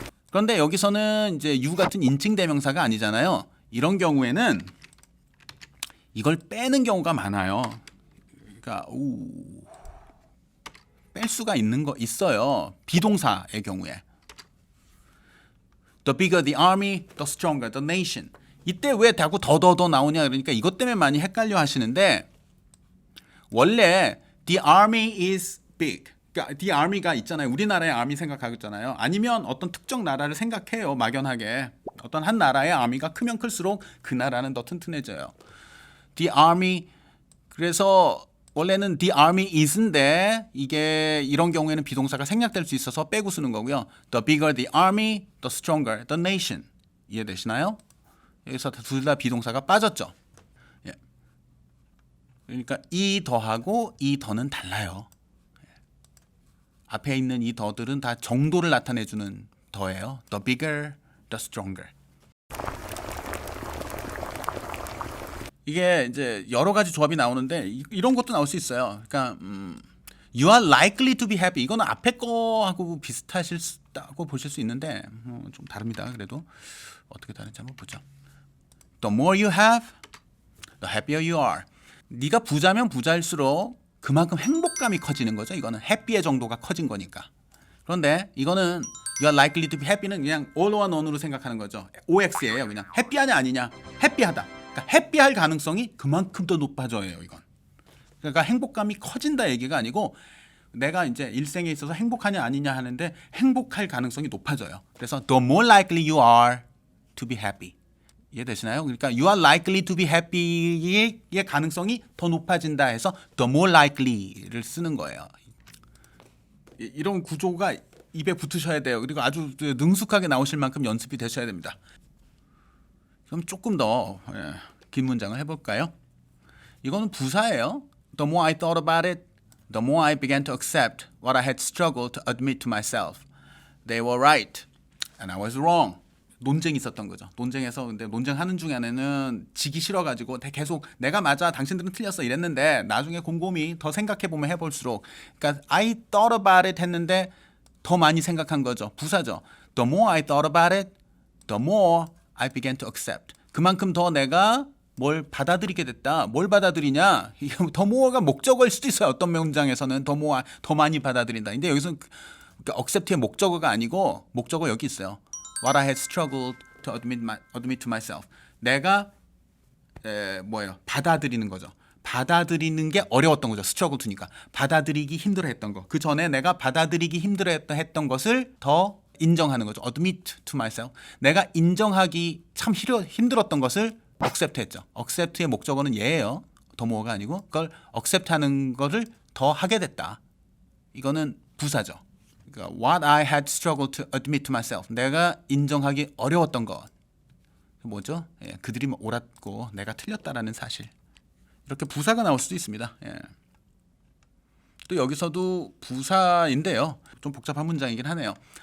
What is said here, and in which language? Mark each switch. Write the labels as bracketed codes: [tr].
[ko] 그런데 여기서는 이제 you 같은 인칭 대명사가 아니잖아요. 이런 경우에는 이걸 빼는 경우가 많아요. 그러니까 뺄 수가 있는 거 있어요. 비동사의 경우에. [en] The bigger the army, the stronger the nation. [ko] 이때 왜 자꾸 더 나오냐 그러니까 이것 때문에 많이 헷갈려 하시는데 원래 [en] the army is big. [ko] 그러니까 the army가 있잖아요. 우리나라의 army 생각하고 있잖아요. 아니면 어떤 특정 나라를 생각해요. 막연하게. 어떤 한 나라의 army가 크면 클수록 그 나라는 더 튼튼해져요. The army 그래서 원래는 [en] the army is [ko] 인데 이게 이런 경우에는 비동사가 생략될 수 있어서 빼고 쓰는 거고요. [en] The bigger the army, the stronger the nation. [ko] 이해되시나요? 여기서 둘 다 비동사가 빠졌죠. 예. 그러니까 이 더하고 이 더는 달라요. 예. 앞에 있는 이 더들은 다 정도를 나타내주는 더예요. [en] The bigger, the stronger. [ko] 이게 이제 여러 가지 조합이 나오는데 이런 것도 나올 수 있어요. [en] 그러니까 you are likely to be happy. [ko] 이거는 앞에 거하고 비슷하다고 보실 수 있는데 좀 다릅니다. 그래도 어떻게 다른지 한번 보죠. [en] The more you have, the happier you are. [ko] 네가 부자면 부자일수록 그만큼 행복감이 커지는 거죠. 이거는 happy의 정도가 커진 거니까. 그런데 이거는 [en] you are likely to be happy [ko] 는 그냥 [en] all or none [ko] 으로 생각하는 거죠. OX예요. 그냥 해피하냐 아니냐. 해피하다. 그러니까 해피할 가능성이 그만큼 더 높아져요. 이건. 그러니까 행복감이 커진다 얘기가 아니고 내가 이제 일생에 있어서 행복하냐 아니냐 하는데 행복할 가능성이 높아져요. [en] 그래서 the more likely you are to be happy. [ko] 이해되시나요? 그러니까 [en] you are likely to be happy [ko] 의 가능성이 더 높아진다 해서 [en] the more likely [ko] 를 쓰는 거예요. 이런 구조가 입에 붙으셔야 돼요. 그리고 아주 능숙하게 나오실 만큼 연습이 되셔야 됩니다. 그럼 조금 더 긴 문장을 해볼까요? 이거는 부사예요. [en] The more I thought about it, the more I began to accept what I had struggled to admit to myself. They were right, and I was wrong. [ko] 논쟁이 있었던 거죠. 논쟁에서 근데 논쟁하는 중에는 지기 싫어가지고 계속 내가 맞아, 당신들은 틀렸어 이랬는데 나중에 곰곰이 더 생각해 보면 해볼수록, 그러니까 [en] I thought about it [ko] 했는데 더 많이 생각한 거죠. 부사죠. [en] The more I thought about it, the more I began to accept. [ko] 그만큼 더 내가 뭘 받아들이게 됐다. 뭘 받아들이냐? 더 more가 목적어일 수도 있어요. 어떤 문장에서는 더 많이 받아들인다. 근데 여기서는 그러니까 accept의 목적어가 아니고 목적어 여기 있어요. [en] What I had struggled to admit to myself. [ko] 내가 받아들이는 거죠. 받아들이는 게 어려웠던 거죠. struggle to니까. 받아들이기 힘들어했던 거. 그 전에 내가 받아들이기 힘들어했던 것을 더 인정하는 거죠. [en] admit to myself. [ko] 내가 인정하기 참 힘들었던 것을 accept 했죠. accept의 목적어는 얘예요. 더 more가 아니고 그걸 accept하는 거를 더 하게 됐다. 이거는 부사죠. [en] 그러니까 what I had struggled to admit to myself. [ko] 내가 인정하기 어려웠던 것. 뭐죠? 그들이 옳았고 내가 틀렸다라는 사실. 이렇게 부사가 나올 수도 있습니다. 또 여기서도 부사인데요. 좀 복잡한 문장이긴 하네요.